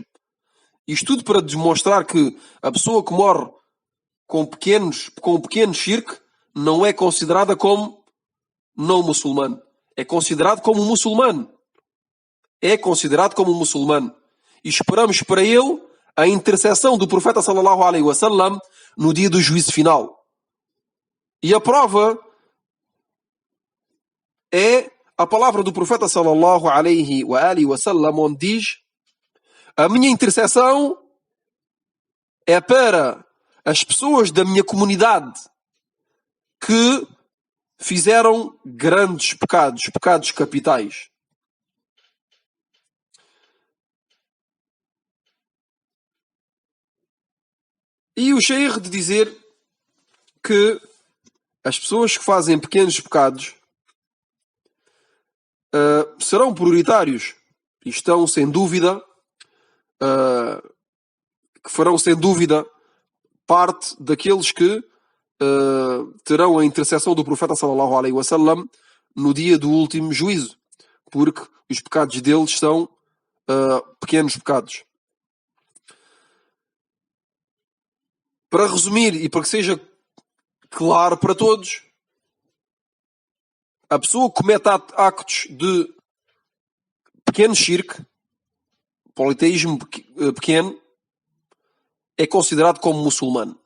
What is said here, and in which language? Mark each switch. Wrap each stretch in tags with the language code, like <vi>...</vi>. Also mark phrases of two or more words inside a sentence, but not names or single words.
<pt>Isto tudo para demonstrar que a pessoa que morre com pequeno shirk não é considerada como não muçulmano. É considerado como muçulmano. É considerado como muçulmano. E esperamos para ele a intercessão do profeta</pt> <ar>صلى الله عليه وسلم</ar> <pt>no dia do juízo final. E a prova é a palavra do profeta</pt> <ar>صلى الله عليه وسلم,</ar> <pt>onde diz: a minha intercessão é para as pessoas da minha comunidade que fizeram grandes pecados capitais. E o Sheikh de dizer que as pessoas que fazem pequenos pecados serão prioritários e estão sem dúvida, que farão sem dúvida parte daqueles que terão a intercessão do profeta</pt> <ar>صلى الله عليه وسلم</ar> <pt>no dia do último juízo, porque os pecados deles são pequenos pecados. Para resumir e para que seja claro para todos, a pessoa que comete actos de pequeno shirk, politeísmo pequeno, é considerado como muçulmano.</pt>